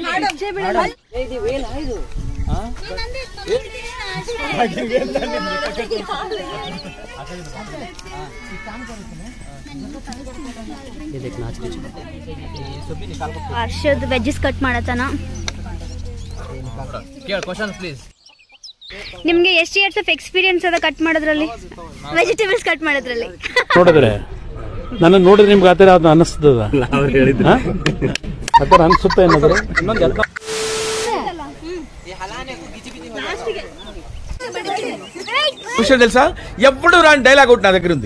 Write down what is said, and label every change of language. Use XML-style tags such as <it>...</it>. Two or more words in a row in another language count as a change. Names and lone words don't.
<kn>ಹರ್ಷದ್ ವೆಜ್ಜಸ್ ಕಟ್ ಮಾಡತ್ತಾನ. ನಿಮ್ಗೆ ಎಷ್ಟು</kn> <en>years of experience</en> <kn>ಅದ ಕಟ್ ಮಾಡೋದ್ರಲ್ಲಿ, ವೆಜಿಟೇಬಲ್ಸ್ ಕಟ್ ಮಾಡೋದ್ರಲ್ಲಿ? ನೋಡಿದ್ರೆ ನನ್ನ ನೋಡಿದ್ರೆ ನಿಮ್ಗೆ ಆ ಥರ ಅದು ಅನ್ನಿಸ್ತದ, ಆ ಥರ ಅನ್ಸುತ್ತೆ ಏನಾದ್ರು.</kn> <te>కుషల్ తెలుసా ఎప్పుడు రాని డైలాగ్ ఒకటి నా దగ్గర ఉంది.</te>